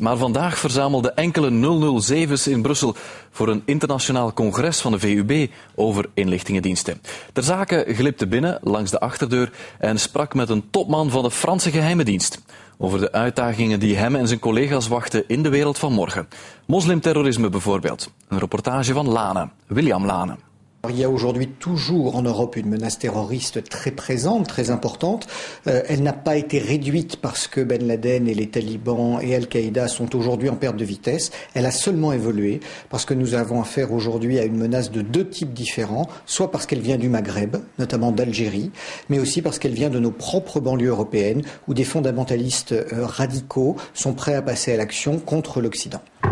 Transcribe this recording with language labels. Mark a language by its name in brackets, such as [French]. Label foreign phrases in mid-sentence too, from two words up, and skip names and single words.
[Dutch] Maar vandaag verzamelden enkele 007's in Brussel voor een internationaal congres van de VUB over inlichtingendiensten. Ter zake glipte binnen langs de achterdeur en sprak met een topman van de Franse geheime dienst over de uitdagingen die hem en zijn collega's wachten in de wereld van morgen. Moslimterrorisme bijvoorbeeld. Een reportage van Lane, William Lane. [French] Il y a aujourd'hui toujours en Europe une menace terroriste très présente, très importante. Elle n'a pas été réduite parce que Ben Laden et les talibans et Al-Qaïda sont aujourd'hui en perte de vitesse. Elle a seulement évolué parce que nous avons affaire aujourd'hui à une menace de deux types différents, soit parce qu'elle vient du Maghreb, notamment d'Algérie, mais aussi parce qu'elle vient de nos propres banlieues européennes où des fondamentalistes radicaux sont prêts à passer à l'action contre l'Occident.